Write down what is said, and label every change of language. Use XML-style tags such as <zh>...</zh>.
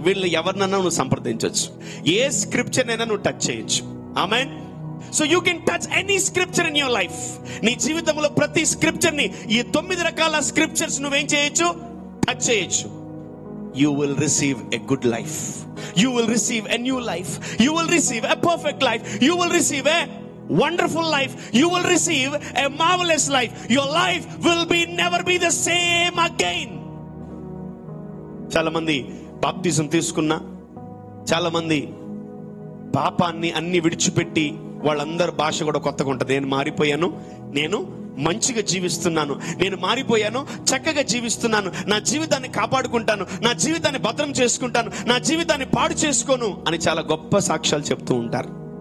<te>వీళ్ళు ఎవరినైనా నువ్వు సంప్రదించవచ్చు. ఏ స్క్రిప్చర్ అయినా నువ్వు టచ్ చేయొచ్చు. ఆమేన్.</te> <en>So you can touch any scripture in your life.</en> <te>నీ జీవితంలో ప్రతి స్క్రిప్చర్ ని, ఈ 9 రకాల స్క్రిప్చర్స్ నువ్వేం చేయొచ్చు? టచ్ చేయొచ్చు.</te> <en>You will receive a good life. You will receive a new life. You will receive a perfect life. You will receive a wonderful life. You will receive a marvelous life. Your life will never be the same again.</en> <te>చాలా మంది బాప్తిజం తీసుకున్నా, చాలా మంది పాపాన్ని అన్ని విడిచిపెట్టి వాళ్ళందరి భాష కూడా కొత్తగా ఉంటుంది. నేను మారిపోయాను, నేను మంచిగా జీవిస్తున్నాను, నేను మారిపోయాను, చక్కగా జీవిస్తున్నాను, నా జీవితాన్ని కాపాడుకుంటాను, నా జీవితాన్ని భద్రం చేసుకుంటాను, నా జీవితాన్ని పాడు చేసుకోను అని చాలా గొప్ప సాక్ష్యాలు చెప్తూ ఉంటారు.</te>